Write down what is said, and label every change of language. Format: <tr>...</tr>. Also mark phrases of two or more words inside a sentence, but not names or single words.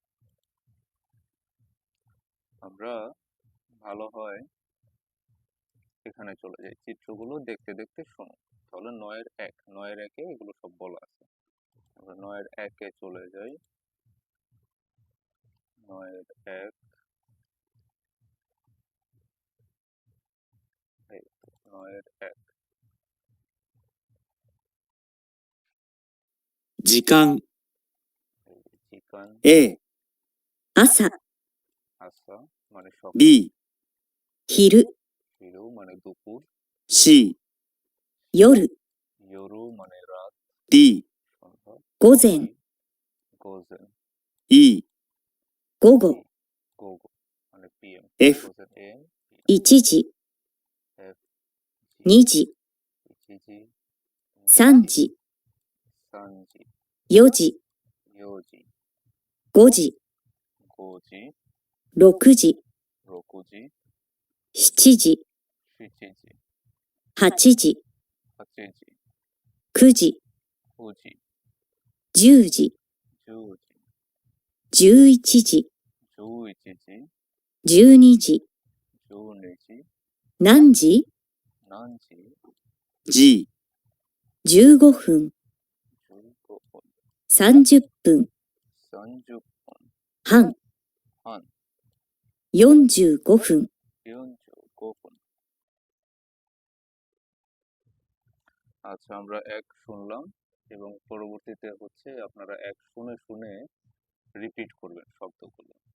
<bn>আমরা ভালো হয় এখানে চলে যাই, চিত্রগুলো দেখতে দেখতে শোনো। তাহলে 9-এর 1 এগুলো সব বলা আছে। আমরা 9-এ চলে যাই। 9-1, এই তো 9-1।</bn> <ja>時間 চিকান, A 朝、</ja> <bn>আসা মানে সকাল, B</bn> <ja>昼、</ja> <bn>হিরো মানে দুপুর, C</bn> <ja>夜、</ja> <bn>ইয়োরো মানে রাত, D সন্ধ্যা,</bn> <ja>午前、 গোজেন, E 午後、</ja> <bn>গোগো মানে পিএম, F</bn> <ja>গোজেন এম, 1時、 এফ 2 時、 ইচিজি, 3時、 সানজি, 4時、 ইয়োজি, 5時、 গোজি, 6時、 রকুজি, 7時、 শিচিজি, 8時、 হাচিজি, 9時、 উজি, 10時、 জুজি, 11時、 জুইচিজি, 12時、 জুনিজি, 何時 নানজি, G 15分、 জুগোপন, 30分、 সানজুপন, 半、 হান, 45分、 গোপন।</ja> <bn>আচ্ছা, আমরা এক শুনলাম এবং পরবর্তীতে হচ্ছে আপনারা এক শুনে শুনে রিপিট করবেন শব্দগুলো।</bn>